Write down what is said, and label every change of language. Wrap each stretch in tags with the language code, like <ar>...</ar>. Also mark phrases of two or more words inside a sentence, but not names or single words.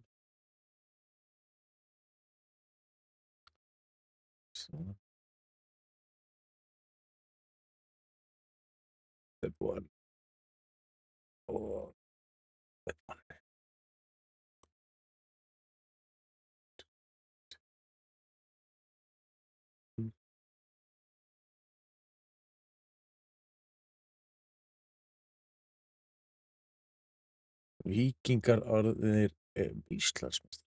<is>Svona.</is> <en>Step one.</en> <is>Og</is> <en>step one.</en> <is>Víkingar orðinir Íslandsmeistarar.</is>